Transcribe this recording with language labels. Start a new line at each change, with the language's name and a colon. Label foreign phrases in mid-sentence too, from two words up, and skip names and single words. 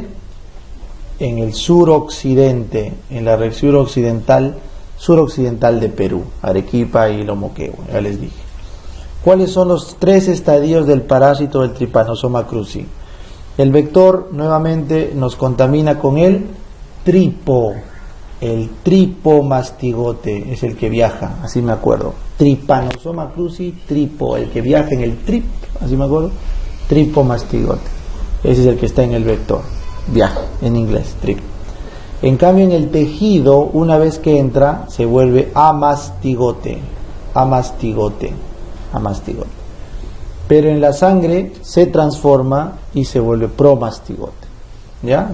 Spanish: En el suroccidente, en la región suroccidental de Perú, Arequipa y Lomoquehue, ya les dije. ¿Cuáles son los 3 estadios del parásito del Trypanosoma cruzi? El vector nuevamente nos contamina con el tripomastigote, es el que viaja, así me acuerdo. Trypanosoma cruzi, tripo, el que viaja en el trip, así me acuerdo. Tripomastigote, ese es el que está en el vector, viaja, en inglés, trip. En cambio en el tejido, una vez que entra, se vuelve amastigote. Pero en la sangre se transforma y se vuelve promastigote, ¿ya?